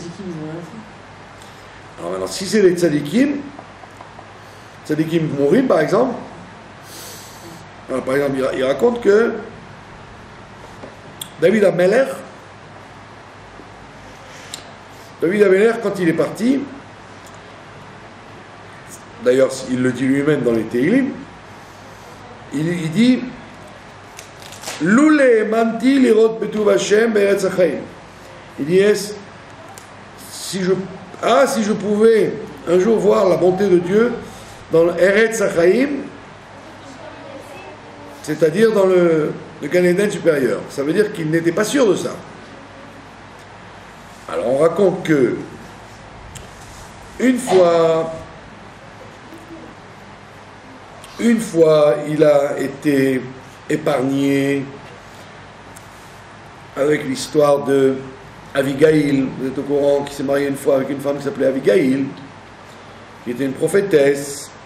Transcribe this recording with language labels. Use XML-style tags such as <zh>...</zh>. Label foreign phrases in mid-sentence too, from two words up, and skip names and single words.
<fr>Alors maintenant, si c'est les</fr> <he>צדיקים מורים</he> <fr>par exemple, alors, par exemple, il raconte que David Ameler, quand il est parti, d'ailleurs il le dit lui-même dans les Tehillim, il dit</fr> <he>לולא האמנתי לראות בטוב ה' בארץ חיים.</he> <fr>Il dit si je pouvais un jour voir la bonté de Dieu dans l'</fr> <he>ארץ החיים,</he> <fr>c'est-à-dire dans le Gan Eden supérieur. Ça veut dire qu'il n'était pas sûr de ça. Alors on raconte que une fois il a été épargné avec l'histoire de Abigail, vous êtes au courant, qui s'est marié une fois avec une femme qui s'appelait Abigail, qui était une prophétesse.</fr>